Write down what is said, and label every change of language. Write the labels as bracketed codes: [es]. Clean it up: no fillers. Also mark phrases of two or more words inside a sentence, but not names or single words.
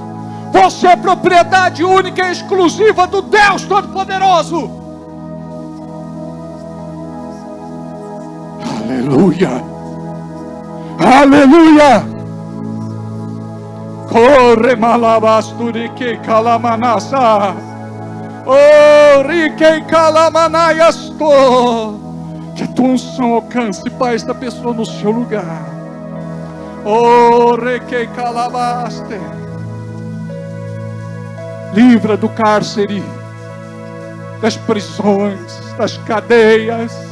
[pt] Você é propriedade única e exclusiva do Deus Todo-Poderoso. Aleluia! Aleluia! Corre malabasturi que calamanasa. Oh, riquei calamanayasto. Que a tua unção alcance, Pai, esta pessoa no seu lugar. Oh, riquei calabaste. Livra do cárcere, das prisões, das cadeias.